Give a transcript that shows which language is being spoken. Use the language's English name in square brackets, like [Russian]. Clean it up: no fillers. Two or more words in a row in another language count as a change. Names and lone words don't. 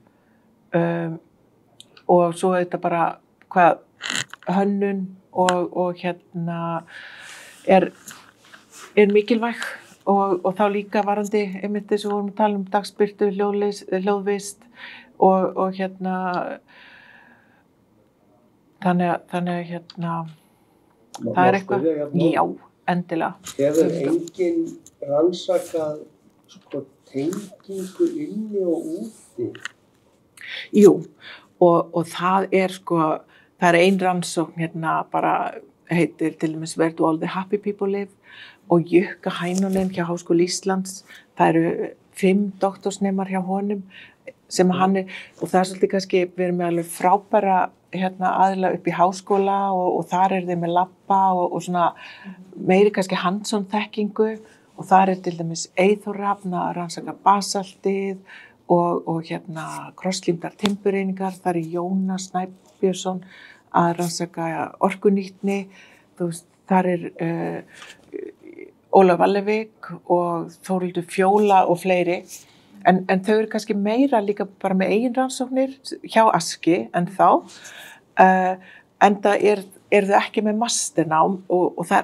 [Icelandic] og svo auðvitað bara hvað hönnun og er mikilvæg og þá líka varandi einmitt þess að við vorum að tala dagsbirtu, hljóðvist og þannig að það eitthvað, já, endilega. Hefur enginn rannsakað tengingu inni og úti? Jú, og það er ein rannsókn bara heitir til dæmis Where do all the happy people live og Jukka Heinonen hjá Háskóla Íslands. Það eru 5 doktorsnemar hjá honum sem hann og það svolítið kannski, við erum með alveg frábæra aðila upp í háskóla og þar þeir með labba og svona meiri kannski hands-on þekkingu og þar til dæmis Eyþór Rafn að rannsaka basaltið og krosslímdar timbureiningar, þar Jónas Snæbjörnsson að rannsaka orkunýtni, þar Ólaf Vallevík og Þórhildur Fjóla og fleiri, en þau eru kannski meira líka bara með eigin rannsóknir hjá Aski en þá, enda þau ekki með masternám og það